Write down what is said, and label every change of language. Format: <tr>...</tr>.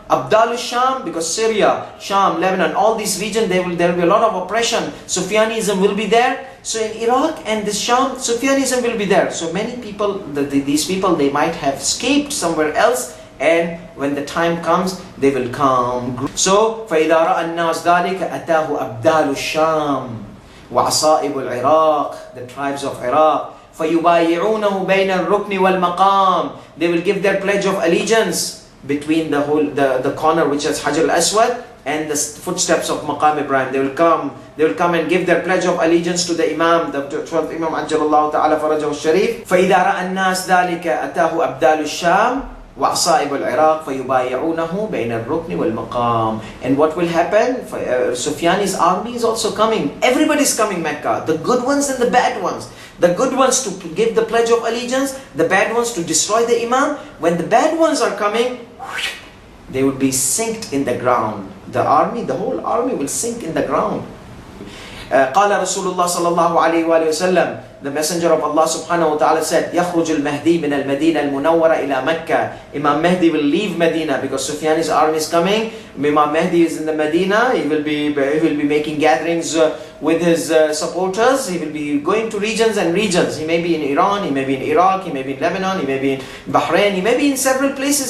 <en>Abdal Sham, because Syria, Sham, Lebanon, all these regions, there will be a lot of oppression. Sufyanism will be there. So in Iraq and this Sham, Sufyanism will be there. So many people, these people, they might have escaped somewhere else, and when the time comes, they will come. So</en> <ar>فَإِذَا رَأَى النَّاسِ ذَلِكَ أَتَاهُ أَبْدَالُ الشَّامِ وَعَصَائِبُ الْعِرَاقِ,</ar> <en>the tribes of Iraq.</en> <ar>فَيُبَايِعُونَهُ بَيْنَ الرُّكْنِ وَالْمَقَامِ,</ar> <en>they will give their pledge of allegiance between the corner which is Hajar al-Aswad and the footsteps of Maqam Ibrahim. They will come and give their pledge of allegiance to the Imam, the 12th Imam Ajjalallahu Ta'ala Farajahu Sharif.</en> <ar>فَإِذَا رَأَى النَّاسِ ذَلِكَ أَتَاهُ أَبْدَالُ الشَّامِ وَعَصَائِبُ الْعِرَاقِ فَيُبَايِعُونَهُ بَيْنَ الرُّكْنِ وَالْمَقَامِ.</ar> <en>And what will happen? Sufyani's army is also coming. Everybody's coming Mecca. The good ones and the bad ones. The good ones to give the pledge of allegiance, the bad ones to destroy the Imam. When the bad ones are coming, they will be sinked in the ground. The whole army will sink in the ground.</en> <ar>قال رسول الله صلى الله عليه وآله وسلم,</ar> <en>the messenger of Allah subhanahu wa ta'ala said,</en> <ar>يخرج المهدي من المدينة المنورة إلى مكة.</ar> <en>Imam Mahdi will leave Medina because Sufyani's army is coming. Imam Mahdi is in the Medina. He will be making gatherings with his supporters. He will be going to regions and regions. He may be in Iran, he may be in Iraq, he may be in Lebanon, he may be in Bahrain, he may be in several places.</en>